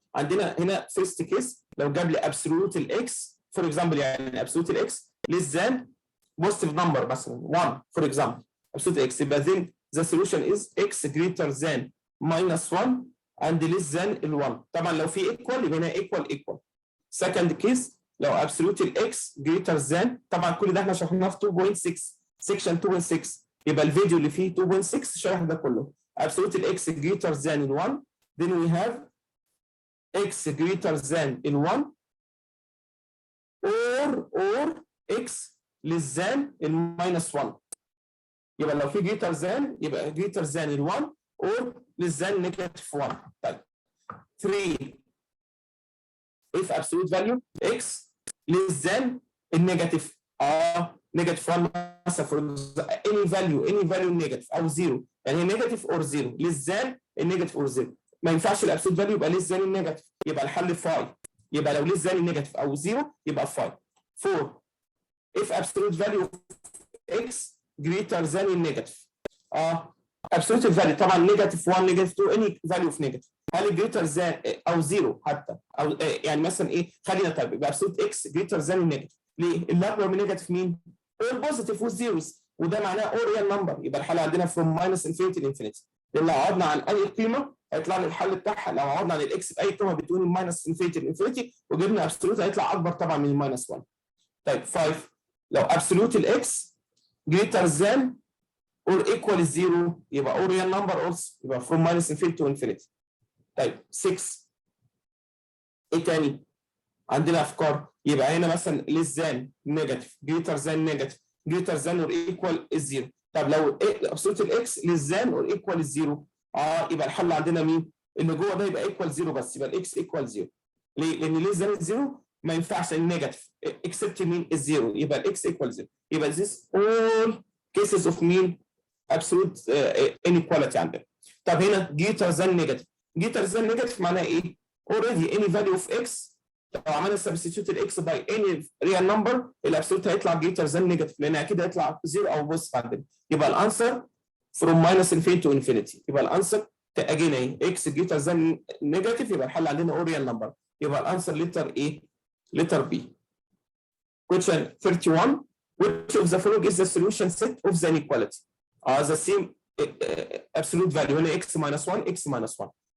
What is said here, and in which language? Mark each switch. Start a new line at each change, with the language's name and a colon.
Arabic: عندنا هنا first case لو جاب لي absolute الاكس for example يعني absolute الاكس less than positive number مثلا 1 for example absolute x يبقى
English: then the solution is x greater than minus 1 and less than ال 1.
Arabic: طبعا لو في equal يبقى هنا equal. second case لو absolute x greater than طبعا كل ده احنا شرحناه في 2.6 section 2.6 يبقى الفيديو اللي فيه 2.6 شرح ده كله.
English: absolute x greater than ال 1 then we have x greater than ال 1 or x less than ال minus 1.
Arabic: يبقى لو في greater than يبقى greater than ال 1 or less than negative 1. طيب 3 if absolute value x less than النيجاتيف نيجاتيف 1 مثلا فور اني فاليو نيجاتيف او زيرو، يعني هي نيجاتيف اور زيرو للزان النيجاتيف اور زيرو. ما ينفعش الابسولوت فاليو يبقى للزان النيجاتيف، يبقى الحل 5. يبقى لو للزان النيجاتيف او زيرو يبقى 5. 4 if absolute value of x greater than النيجاتيف. absolute value طبعا نيجاتيف 1 نيجاتيف 2
English: any value of negative.
Arabic: هل greater than او زيرو حتى او يعني مثلا ايه، خلينا طيب يبقى absolute x greater than النيجاتيف. ليه؟ اللي اكبر من نيجاتيف مين؟ البوزيتيف والزيروز، وده معناه all real number. يبقى الحل عندنا from minus infinity to infinity. لان لو عوضنا عن اي قيمه هيطلع لي الحل بتاعها، لو عوضنا عن الاكس باي قيمه بتقول الماينس انفينيتي لانفينيتي وجبنا ابسولوت هيطلع اكبر طبعا من الماينس 1. طيب 5 لو ابسولوت الاكس greater than or equal 0 يبقى all real number also، يبقى from minus infinity to infinity. طيب 6 ايه تاني؟ عندنا افكار. يبقى هنا مثلا less than نيجاتيف greater than نيجاتيف greater than or equal 0. طب لو ابسولوت الاكس less than or equal 0 يبقى الحل عندنا مين؟ اللي جوه ده يبقى equal 0 بس، يبقى الاكس equal 0. ليه؟ لان less than 0 ما ينفعش النيجاتيف except مين؟ الزيرو، يبقى الاكس equal 0. يبقى this all cases of مين؟ absolute inequality عندنا. طب هنا greater than negative. greater than negative معناها ايه؟
English: already any value of x
Arabic: لو عملنا substitute الاكس باي any real number الابسولوت هيطلع greater than negative، لان اكيد هيطلع 0 او بوزيتيف عندنا. يبقى الانسر from minus infinity to infinity. يبقى الانسر اجينا ايه؟ x greater than negative، يبقى الحل عندنا all real number. يبقى الانسر لتر ايه؟ لتر B.
English: Question 31 which of the following is the solution set of the inequality؟ the same absolute value هنا x minus 1 x minus 1.